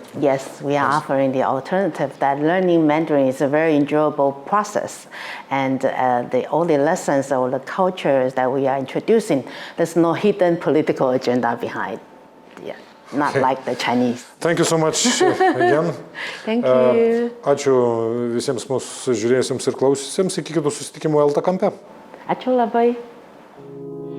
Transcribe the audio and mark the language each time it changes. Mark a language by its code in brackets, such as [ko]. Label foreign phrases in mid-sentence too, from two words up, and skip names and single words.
[en] Yes, we are offering the alternative that learning Mandarin is a very enjoyable process, and all the lessons or the cultures that we are introducing, there's no hidden political agenda behind. Yeah, not like the Chinese. Thank you so much again. Thank you. [lt] Ačiū visiems mūsų žiūrėjusiems ir klausyusiems. Iki kitų susitikimų LT kampe. Ačiū labai.